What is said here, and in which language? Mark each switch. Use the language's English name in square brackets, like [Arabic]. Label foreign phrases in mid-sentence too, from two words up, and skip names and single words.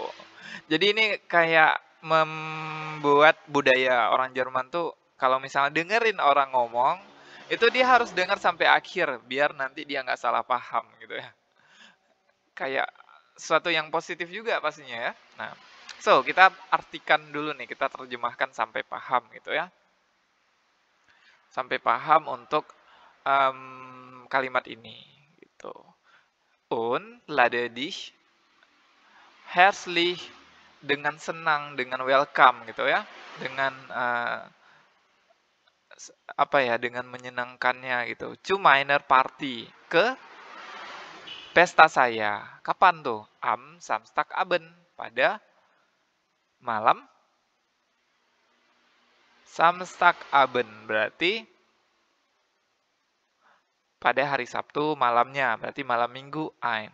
[Indonesian] Jadi ini kayak membuat budaya orang Jerman tuh kalau misalnya dengerin orang ngomong itu dia harus dengar sampai akhir biar nanti dia nggak salah paham gitu ya. Kayak sesuatu yang positif juga pastinya ya. Nah, so kita artikan dulu nih, kita terjemahkan sampai paham gitu ya. Sampai paham untuk kalimat ini gitu. [German] Und lade dich herzlich, [Indonesian] dengan senang, dengan welcome gitu ya, dengan dengan menyenangkannya gitu. [German] Zu meiner Party, [Indonesian] ke pesta saya. Kapan tuh? [German] Am Samstagabend, [Indonesian] pada malam Samstagabend, berarti pada hari Sabtu malamnya, berarti malam Minggu ein.